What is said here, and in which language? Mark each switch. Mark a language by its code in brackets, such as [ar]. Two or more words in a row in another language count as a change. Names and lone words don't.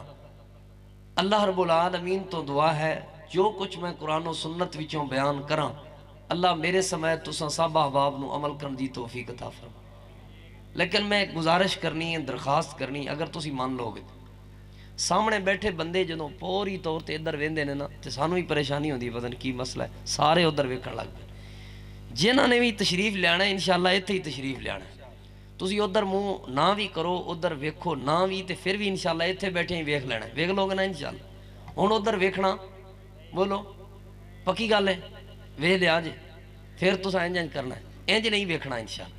[ar] اللہ رب العالمین [pa] تو دعا ہے جو کچھ میں قرآن و سنت وچوں بیان کراں اللہ میرے سمیت تساں سب احباب نو عمل کرن دی توفیق عطا فرمائے۔ لیکن میں گزارش کرنی ہے، درخواست کرنی ہے، اگر تسی مان لو گے سامنے بیٹھے بندے جدوں پوری طور تے ادھر ویندے نے نا تے سانوں ہی پریشانی ہوندی پتہ نہیں کی مسئلہ ہے، سارے ادھر ویکھن لگ پے۔ جنہاں نے بھی تشریف لیانا ہے [ar] انشاءاللہ [pa] ایتھے ہی تشریف لیانا ہے، تسی ادھر منہ نہ بھی کرو، ادھر ویکھو نہ بھی تے پھر بھی [ar] انشاءاللہ [pa] ایتھے بیٹھے ہی ویکھ لینا ہے، ویکھ لو گے نا [ar] انشاءاللہ۔ [pa] ہن ادھر ویکھنا بولو پکی گل ہے، ویکھ لیا جے پھر تساں انج کرنا ہے، انج نہیں ویکھنا [ar] انشاءاللہ۔